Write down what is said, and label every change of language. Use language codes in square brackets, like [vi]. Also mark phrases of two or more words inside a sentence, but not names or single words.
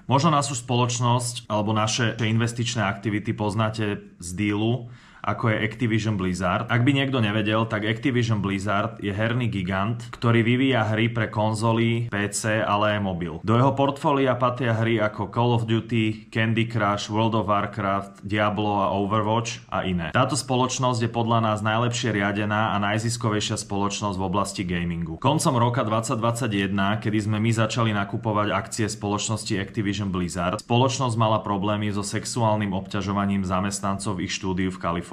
[sk] Možno našu spoločnosť alebo naše investičné aktivity poznáte z dílu, ako je Activision Blizzard. Ak by niekto nevedel, tak Activision Blizzard je herný gigant, ktorý vyvíja hry pre konzoly, PC, ale aj mobil. Do jeho portfólia patria hry ako Call of Duty, Candy Crush, World of Warcraft, Diablo a Overwatch a iné. Táto spoločnosť je podľa nás najlepšie riadená a najziskovejšia spoločnosť v oblasti gamingu. Koncom roka 2021, kedy sme my začali nakupovať akcie spoločnosti Activision Blizzard, spoločnosť mala problémy so sexuálnym obťažovaním zamestnancov ich štúdiu v Kalifornii.